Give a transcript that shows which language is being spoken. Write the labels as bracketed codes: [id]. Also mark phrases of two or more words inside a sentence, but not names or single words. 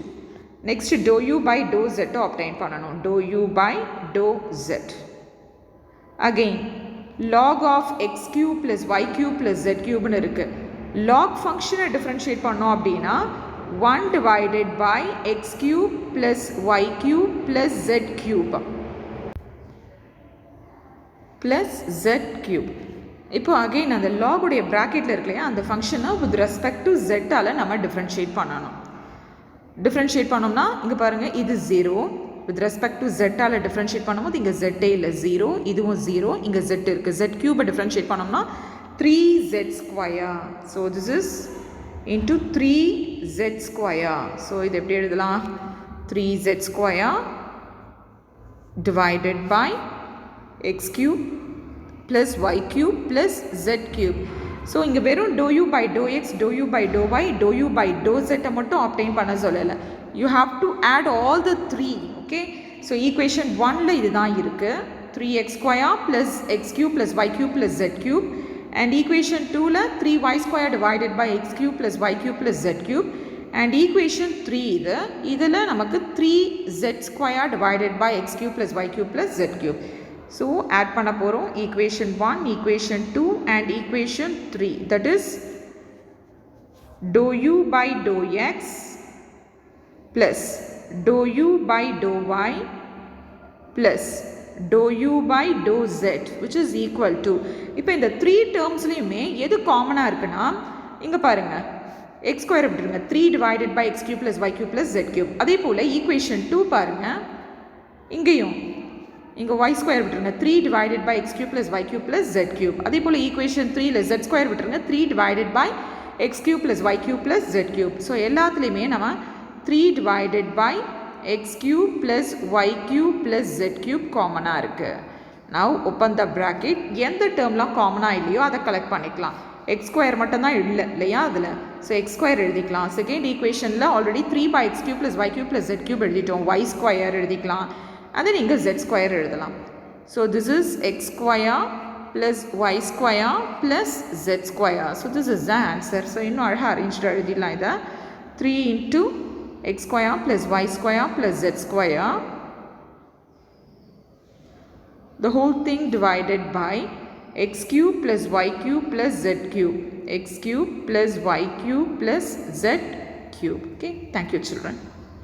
[en] Next dou u by dou z obtain பண்ணணும். dou u by dou z. Again log of x cube plus y cube plus z cube [ta] னு இருக்கு. [en] log function differentiate [ta] பண்ணோம் அப்படின்னா [en] 1 divided by x cube plus y cube plus z cube plus z cube. [ta] இப்போ again அந்த log உடைய bracketல இருக்குல்லையா அந்த ஃபங்க்ஷனை [en] with respect to z [ta] ஆல நம்ம differentiate பண்ணணும். differentiate பண்ணோம்னா இங்க பாருங்க இது 0. [en] with respect to z [ta] ஆல differentiate பண்ணும்போது இங்க z இல்ல 0, இதுவும் 0, இங்க z இருக்கு. [en] z cube differentiate பண்ணோம்னா 3z square. so this is into 3z square. so [ta] இது எப்படி எழுதலாம்? [en] 3z square divided by x cube plus y cube plus z cube. so [ta] இங்க வெறும் [en] dou u by dou x, dou u by dou y, dou u by dou z மட்டும் obtain [ta] பண்ண சொல்லல. [en] you have to add all the 3. okay, so equation 1ல [ta] இதுதான் இருக்கு. [en] 3x square plus x cube plus y cube plus z cube. and equation 2ல 3y square divided by x cube plus y cube plus z cube. and equation 3 [ta] இதில் நமக்கு [en] 3z square divided by x cube plus y cube plus z cube. so add [ta] பண்ண போகிறோம் [en] equation 1, equation 2 and equation 3. that is dou u by dou x plus dou u by dou y plus dou u by dou z which is equal to. [ta] இப்போ இந்த 3 டேர்ம்ஸ்லையுமே எது காமனாக இருக்குன்னா இங்கே பாருங்கள் [en] x square [ta] விட்டுருங்க. [en] 3 divided by x cube plus y cube plus z cube. [ta] அதே போல் ஈக்குவேஷன் 2 பாருங்கள், இங்கேயும் இங்கே [en] y square [ta] விட்டுருங்க. [en] 3 divided by x cube plus y cube plus z cube. [ta] அதே போல் ஈக்குவேஷன் 3ல [en] z square [ta] விட்டுருங்க. [en] 3 divided by x cube plus y cube plus z cube. ஸோ [ta] எல்லாத்துலேயுமே நம்ம [en] 3 divided by x cube plus y cube plus z cube [ta] காமனாக இருக்குது. [en] now open the bracket. [ta] எந்த டேர்ம்லாம் காமனாக இல்லையோ அதை கலெக்ட் பண்ணிக்கலாம். [en] x square [ta] மட்டும்தான் இல்லையா அதில். ஸோ [en] x square [ta] எழுதிக்கலாம். [en] second equation [ta] ஆல்ரெடி 3/x³ + y³ + z³ எழுதிட்டோம். [en] y square எழுதிக்கலாம். and then இங்கே z square எழுதலாம். so this is x square plus y square plus z square. so this is the answer. [ta] ஸோ இன்னும் அழகாக அரேஞ்ச்டு எழுதிடலாம் இதை. [en] 3 × x square plus y square plus z square, the whole thing divided by x³ plus y³ plus z³, x³ plus y³ plus z³. Okay, thank you children.